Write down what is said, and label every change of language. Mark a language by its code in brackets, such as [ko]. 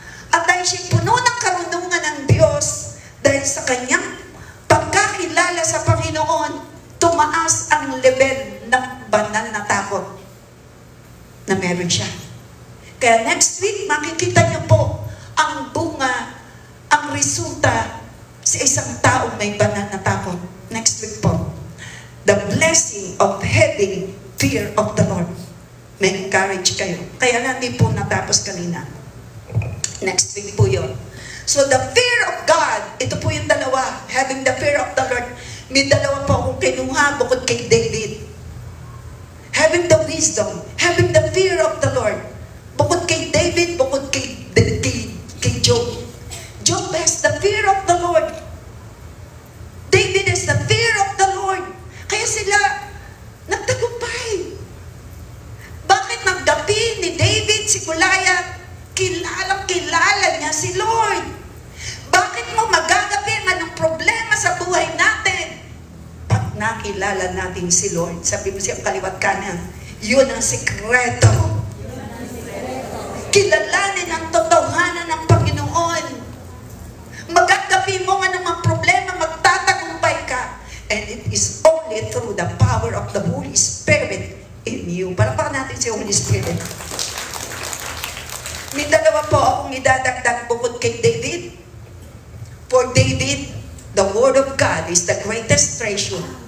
[tl] At dahil siya'y puno ng karunungan ng Diyos, dahil sa kanyang pagkakilala sa Panginoon, tumaas ang level ng banal na takot na meron siya. Kaya next week, makikita niyo po ang bunga, ang resulta sa isang taong may banal na takot. [en] Next week po. The blessing of having fear of the Lord. [tl] May encourage kayo. Kaya hindi po natapos kanina. Next week po yun. [en] So the fear of God, [tl] ito po yung dalawa, [en] having the fear of the Lord. [tl] May dalawa po akong kinuha bukod kay David. [en] Having the wisdom, having the fear of the Lord. [tl] Bukod kay David, bukod kay Job. [en] Job has the fear of the Lord. David has the fear of the Lord. [tl] Kaya sila nagtagumpay. Bakit naggapi ni David si Goliath? Kilalang-kilala niya si Lord. Bakit mo magagabi ang anong problema sa buhay natin? Pag nakilala natin si Lord, sabi mo siyang kaliwat kanan, yun ang sikreto. Kilalanin ang totohanan ng Panginoon. Magagabi mo nga ng mga problema, magtatagumpay ka. [en] And it is only through the power of the Holy Spirit in you. [tl] Palakpakan natin si Holy Spirit. May dalawa po akong idadagdag bukod kay David. [en] For David, the Word of God is the greatest treasure.